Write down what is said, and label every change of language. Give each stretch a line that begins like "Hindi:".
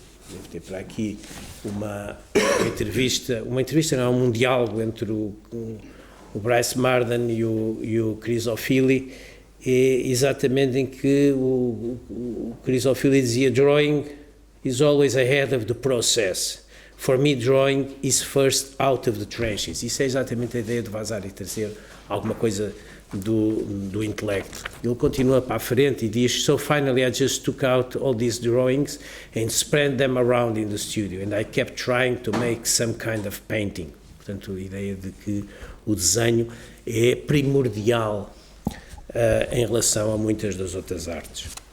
Portuguese: Devo ter para aqui uma entrevista não, um diálogo entre o Bryce Marden e o Chris O'Feely, exatamente em que o Chris O'Feely dizia:
English: drawing is always ahead of the process. For me, drawing is first out of the trenches.
Portuguese: Isso é exatamente a ideia de Vasari trazer alguma coisa do intelecto. Ele continua para a frente e diz:
English: so finally I just took out all these drawings and spread them around in the studio and I kept trying to make some kind of painting.
Portuguese: Portanto, a ideia de que o desenho é primordial em relação a muitas das outras artes.